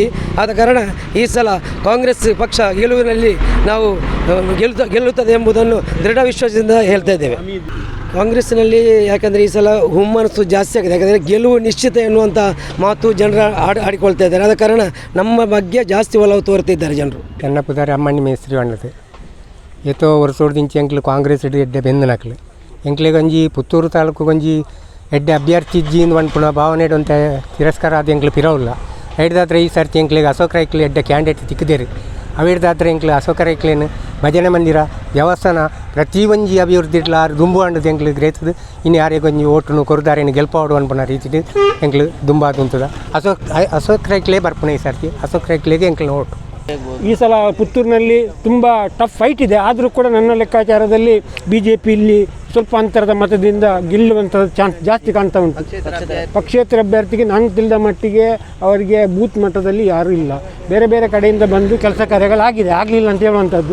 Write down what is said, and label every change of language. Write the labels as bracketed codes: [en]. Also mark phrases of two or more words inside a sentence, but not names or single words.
[kn] ಆದ ಕಾರಣ ಈ ಸಲ ಕಾಂಗ್ರೆಸ್ ಪಕ್ಷ ಗೆಲುವಿನಲ್ಲಿ ನಾವು ಗೆಲ್ಲುತ್ತದೆ ಎಂಬುದನ್ನು ದೃಢ ವಿಶ್ವಾಸದಿಂದ ಹೇಳ್ತಾ ಇದ್ದೇವೆ. ಕಾಂಗ್ರೆಸ್ಸಿನಲ್ಲಿ ಯಾಕಂದರೆ ಈ ಸಲ ಹುಮ್ಮನಸ್ಸು ಜಾಸ್ತಿ ಆಗಿದೆ. ಯಾಕಂದರೆ ಗೆಲುವು ನಿಶ್ಚಿತ ಎನ್ನುವಂಥ ಮಾತು ಜನರ ಆಡಿಕೊಳ್ತಾ ಇದ್ದಾರೆ. ಆದ ಕಾರಣ ನಮ್ಮ ಬಗ್ಗೆ ಜಾಸ್ತಿ ಒಲವು ತೋರ್ತಿದ್ದಾರೆ ಜನರು. [tcy] ಎನ್ನ ಪುದಾರಿ ಅಮ್ಮಣ್ಣಿ ಮೇಸ್ತ್ರಿ ಬಣ್ಣದು ಏತೋ ವರ್ಷೋಡ್ದಿಂಚಿ ಎಂಕ್ಲು ಕಾಂಗ್ರೆಸ್ ಇಡೀ ಎಡ್ಡೆ ಬೆಂದನಕ್ಲು ಎಂಕ್ಲೆ ಗಂಜಿ ಪುತ್ತೂರು ತಾಲೂಕು ಗಂಜಿ ಎಡ್ಡೆ ಅಭ್ಯರ್ಥಿ ಇಜ್ಜಿಂದು ಪಂಡ ಭಾವನೆ ಅಂತ ತಿರಸ್ಕಾರ ಆದ ಎಂಕ್ಲು ಪಿರವಿಲ್ಲ. ಹಿಡ್ದಾದ್ರೆ ಈ ಸರ್ತಿ ಎಂಕ್ಲಿಗೆ ಅಶೋಕ್ ರೈಕ್ಲಿ ಎಡ್ಡೆ ಕ್ಯಾಂಡಿಡೇಟ್ ತಿಕ್ಕದೇರಿ ಅವಿಡ್ದಾದ್ರೆ ಎಂಕ್ಲು ಅಶೋಕ ರೈಕ್ಲೇನು ಭಜನೆ ಮಂದಿರ ದೇವಸ್ಥಾನ ಪ್ರತಿ ಒಂಜಿ ಅಭಿವೃದ್ಧಿ ಇಟ್ಲ ದುಂಬು ಅಂಡದು ಎಂಕ್ಲು ಗ್ರೇತದು. ಇನ್ನು ಯಾರಿಗೆ ಒಂಜಿ ಓಟು ಕೊರದಾರೇನು ಗೆಲ್ಪಾಡು ಅನ್ಪಣ ರೀತಿ ಎಂಕ್ಲು ದುಂಬಾದು ಅಂತದ. ಅಶೋಕ್ ರೈಕ್ಲೇ ಬರ್ಪಣೆ ಈ ಸರ್ತಿ ಅಶೋಕ್ ರೈಕ್ಲಿಗೆ ಎಂಕ್ಲಿನ ಓಟು. [kn] ಈ ಸಲ ಪುತ್ತೂರಿನಲ್ಲಿ ತುಂಬ [en] tough fight [kn] ಇದೆ. ಆದರೂ ಕೂಡ ನನ್ನ ಲೆಕ್ಕಾಚಾರದಲ್ಲಿ BJP ಇಲ್ಲಿ ಸ್ವಲ್ಪ ಅಂತರದ ಮತದಿಂದ ಗೆಲ್ಲುವಂಥ ಚಾನ್ಸ್ ಜಾಸ್ತಿ ಕಾಣ್ತಾ ಉಂಟು. ಪಕ್ಷೇತರ ಅಭ್ಯರ್ಥಿಗೆ ನಾನು ತಿಳಿದ ಮಟ್ಟಿಗೆ ಅವರಿಗೆ ಬೂತ್ ಮಟ್ಟದಲ್ಲಿ ಯಾರೂ ಇಲ್ಲ. ಬೇರೆ ಬೇರೆ ಕಡೆಯಿಂದ ಬಂದು ಕೆಲಸ ಕಾರ್ಯಗಳಾಗಿದೆ, ಆಗಲಿಲ್ಲ ಅಂತ ಹೇಳುವಂಥದ್ದು.